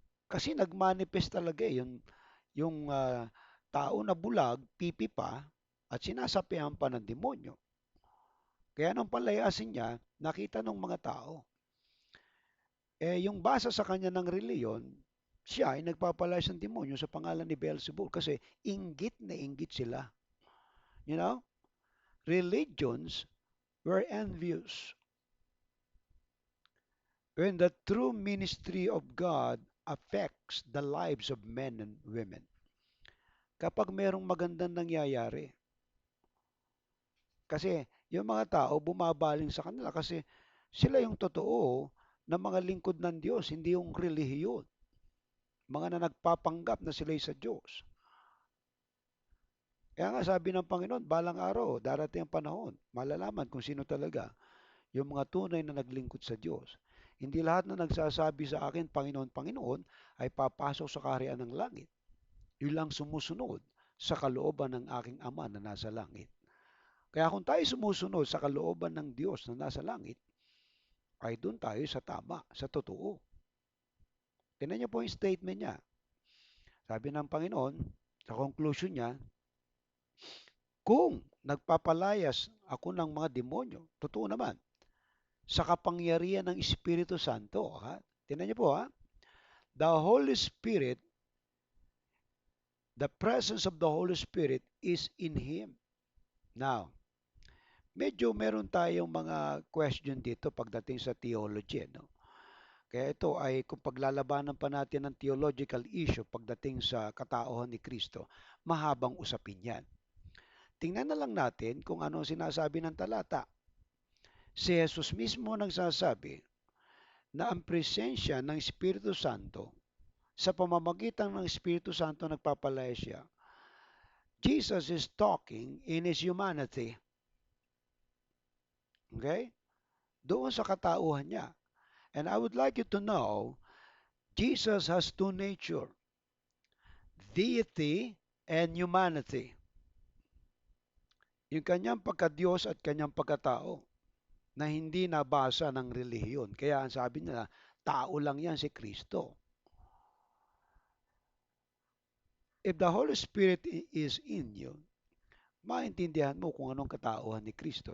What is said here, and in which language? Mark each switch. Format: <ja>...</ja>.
<tl>Kasi nagmanifest talaga yung tao na bulag, pipi pa, at sinasapihan pa ng demonyo. Kaya nung palayasin niya, nakita ng mga tao. Yung basa sa kanya ng reliyon, siya ay nagpapalayas ng demonyo sa pangalan ni Beelzebul kasi inggit na inggit sila.</tl> <en>You know, religions were envious when the true ministry of God affects the lives of men and women.</en> <tl>Kapag merong magandang nangyayari, kasi yung mga tao bumabaling sa kanila kasi sila yung totoo na mga lingkod ng Diyos, hindi yung relihiyon. Mga na nagpapanggap na sila'y sa Diyos. Kaya nga sabi ng Panginoon, balang araw, darating ang panahon, malalaman kung sino talaga yung mga tunay na naglingkod sa Diyos. Hindi lahat na nagsasabi sa akin, Panginoon, Panginoon, ay papasok sa kaharian ng langit. Yun lang sumusunod sa kalooban ng aking Ama na nasa langit. Kaya kung tayo sumusunod sa kalooban ng Diyos na nasa langit, ay doon tayo sa tama, sa totoo. Tingnan niyo po yung statement niya. Sabi ng Panginoon, sa conclusion niya, kung nagpapalayas ako ng mga demonyo, totoo naman, sa kapangyarihan ng Espiritu Santo. Ha? Tingnan niyo po ha.</tl> <en>The Holy Spirit, the presence of the Holy Spirit is in Him.</en> <tl>Now, medyo meron tayong mga question dito pagdating sa theology. No? Kaya ito ay kung paglalabanan pa natin ng theological issue pagdating sa katauhan ni Kristo, mahabang usapin yan. Tingnan na lang natin kung ano sinasabi ng talata. Si Jesus mismo nagsasabi na ang presensya ng Espiritu Santo, sa pamamagitan ng Espiritu Santo nagpapalaya siya.</tl> <en>Jesus is talking in His humanity. Okay?</en> <tl>Doon sa katauhan niya.</tl> <en>And I would like you to know, Jesus has two nature, deity and humanity.</en> <tl>Yung kanyang pagka-Diyos at kanyang pagkatao na hindi nabasa ng relihiyon. Kaya ang sabi nila, tao lang yan si Kristo.</tl> <en>If the Holy Spirit is in you,</en> <tl>maintindihan mo kung anong katauhan ni Kristo.</tl>